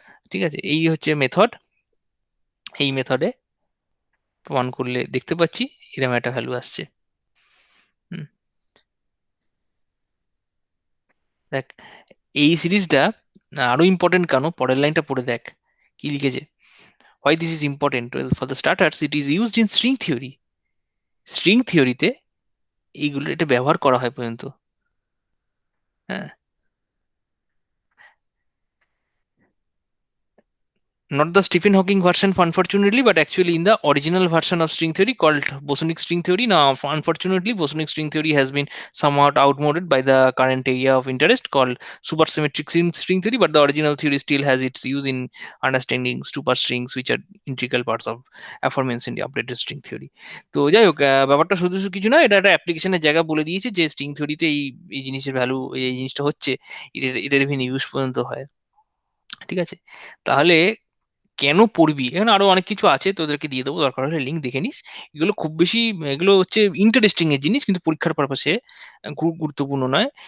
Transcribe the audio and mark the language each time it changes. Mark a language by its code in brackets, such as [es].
[bn] ঠিক আছে, এই হচ্ছে মেথড। এই মেথডে প্রমাণ করলে দেখতে পাচ্ছি এরকম একটা ভ্যালু আসছে। হুম, দেখ এই সিরিজটা আরো ইম্পর্টেন্ট কেন, পরের লাইনটা পড়ে দেখ কি লিখেছে। [en] Why this is important? Well, for the starters, it is used in string theory. [bn] String থিওরিতে এইগুলো এটা ব্যবহার করা হয় পর্যন্ত। হ্যাঁ, [en] not the Stephen Hawking version, unfortunately, but actually in the original version of string theory called bosonic string theory. Now, unfortunately, bosonic string theory has been somewhat outmoded by the current area of interest called supersymmetric string theory, but the original theory still has its use in understanding superstrings, which are integral parts of aforementioned updated string theory. [bn] তো যাই হোক, ব্যাপারটা শুধু শুধু কিছু না, এটা একটা অ্যাপ্লিকেশনের জায়গা বলে দিয়েছে যে স্ট্রিং থিওরিতে এই এই জিনিসের ভ্যালু, এই জিনিসটা হচ্ছে, এটার ইভেন ইউজ পর্যন্ত হয়। ঠিক আছে, তাহলে কেন পড়বি, এখানে আরো অনেক কিছু আছে, তোদেরকে দিয়ে দেবো, দরকার হলে লিঙ্ক দেখে নিস। এগুলো খুব বেশি, এগুলো হচ্ছে ইন্টারেস্টিং এর জিনিস, কিন্তু পরীক্ষার পারপাসে গুরুত্বপূর্ণ নয়।